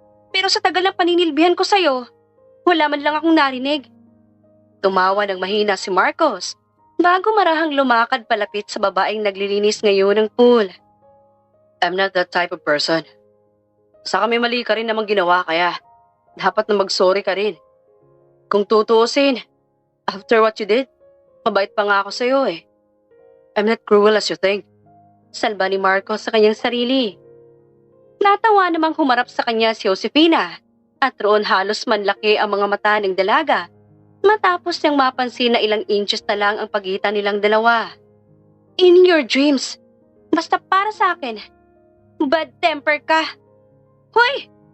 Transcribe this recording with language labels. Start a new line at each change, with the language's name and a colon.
Filipino: Pero sa tagal ng paninilbihan ko sa'yo, wala man lang akong narinig. Tumawa ng mahina si Marcos bago marahang lumakad palapit sa babaeng naglilinis ngayon ng pool.
English: I'm not that type of person.
Filipino: Saka may mali ka rin namang ginawa kaya dapat na mag-sorry ka rin. Kung tutuusin,
English: after what you did,
Filipino: mabait pa nga ako sa'yo eh.
English: I'm not cruel as you think.
Filipino: Salba ni Marcos sa kanyang sarili. Natawa namang humarap sa kanya si Josefina at roon halos manlaki ang mga mata ng dalaga matapos niyang mapansin na ilang inches na lang ang pagitan nilang dalawa.
English: In your dreams,
Filipino: basta para sa akin, bad temper ka. Hoy!